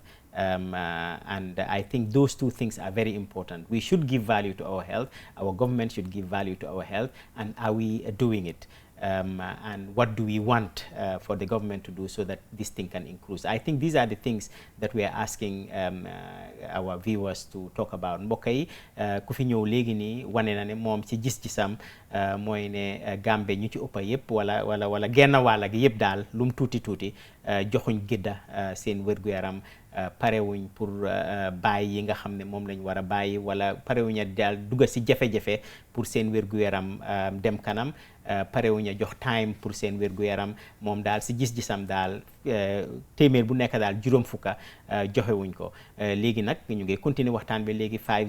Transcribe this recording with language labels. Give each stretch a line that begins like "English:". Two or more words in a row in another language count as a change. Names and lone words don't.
English: And I think those two things are very important. We should give value to our health. Our government should give value to our health. And are we doing it? And what do we want for the government to do so that this thing can increase? I think these are the things that we are asking our viewers to talk about.
Wolof: Mbokk yi ku fi ñëw léegi nii wane na ne moom ci gis-gisam mooy ne Gambie ñu ci ëpp yëpp wala genn wàll gi yëpp daal lum tuuti joxuñ gëdda seen wér-gu-yaram parewuñ pour bàyyi yi nga xam ne moom lañ war a bàyyi wala parewuñ daal dugga si jafe-jafe pour seen wér-gu-yaram dem kanam parewuñ jox time pour seen wér-gu-yaram moom daal si gis-gisam daal téeméer bu nekk daal juróom fukka joxewuñ ko léegi nag ñu ngi continuer waxtaan bi léegi